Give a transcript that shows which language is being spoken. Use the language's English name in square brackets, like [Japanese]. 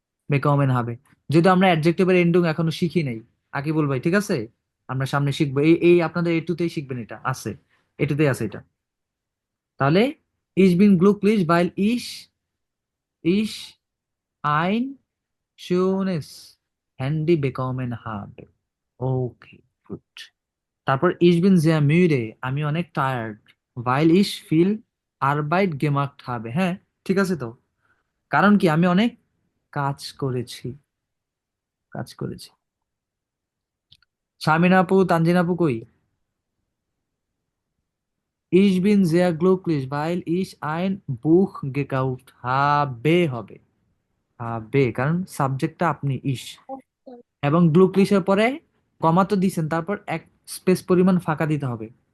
[Bangla] বেকমেন হবে, যদি আমরা অ্যাডজেক্টিভের এন্ডিং এখনো শিখি নাই, আকিবুল ভাই, ঠিক আছে? আমরা সামনে শিখবো, এই এই আপনাদের এটুতেই শিখবেন, এটা আছে, এটুতেই আছে এটা। [German] তাহলে ইস বিন গ্লুকলিশ বাইল ইস ইস আইন schönes Handy bekommen habe. [English] Okay, good. [German] তারপর ich bin sehr müde, [Bangla] আমি অনেক tired, [German] weil ich viel Arbeit gemacht habe। [Bangla] হ্যাঁ, ঠিক আছে তো, কারণ কি আমি অনেক কাজ করেছি, কাজ করেছি। শামিনা আপু, তানজিন আপু কই? [German] Ich bin sehr glücklich, weil ich ein Buch gekauft habe [Bangla] হবে, হবে, কারণ সাবজেক্টটা আপনি ইস, এবং গ্লুকলিশের পরে কমা তো দিছেন, তারপর এক স্পেস পরিমাণ ফাঁকা দিতে হবে।